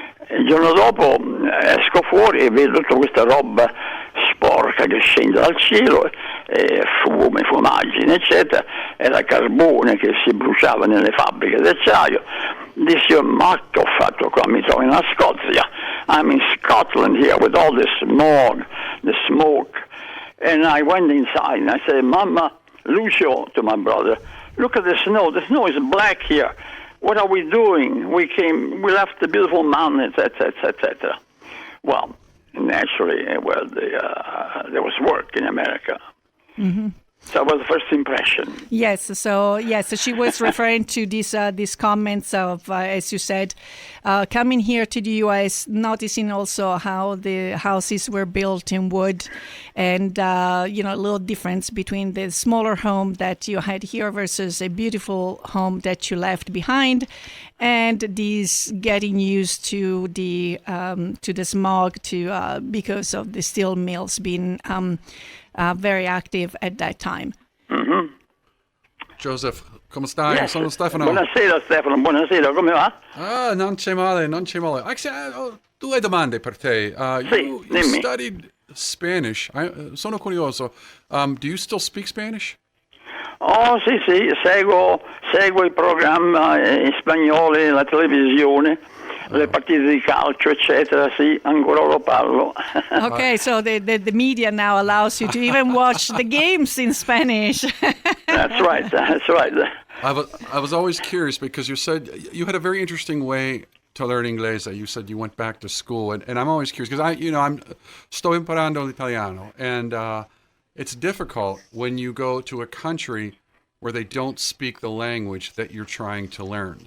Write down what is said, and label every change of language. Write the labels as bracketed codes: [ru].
[it] Il giorno dopo esco fuori e vedo tutta questa roba sporca che scende dal cielo, fume, fumaggine, eccetera, era carbone che si bruciava nelle fabbriche d'acciaio. Dissi, ma che ho fatto qua? Mi trovo in Scozia. [en] I'm in Scotland here with all this smog, the smoke. And I went inside and I said, Mama, Lucio, to my brother, look at the snow. The snow is black here. What are we doing? We left the beautiful mountains, etc., etc. Well, naturally, there was work in America. Mm-hmm. So that was the first impression. Yes. So she was referring to these comments of, as you said, coming here to the U.S., noticing also how the houses were built in wood, and a little difference between the smaller home that you had here versus a beautiful home that you left behind, and these getting used to the smog because of the steel mills being very active at that time. Mm-hmm. [it] Joseph, come stai? [en] Yes. [it] Sono Stefano. Buonasera Stefano, buonasera, come va? Non c'è male. [en] Actually, [it] ho due domande per te. [en] You studied Spanish. [it] Sono curioso. [en] Do you still speak Spanish? [it] Oh, sì, seguo i programmi in spagnolo, la televisione, le partite di calcio, eccetera, sì, ancora lo parlo. [en] Okay, so the media now allows you to even watch the games in Spanish. That's That's right. That's right. I was always curious because you said you had a very interesting way to learn Inglese. You said you went back to school, and I'm always curious because [it] sto imparando l'italiano, [en] and it's difficult when you go to a country where they don't speak the language that you're trying to learn.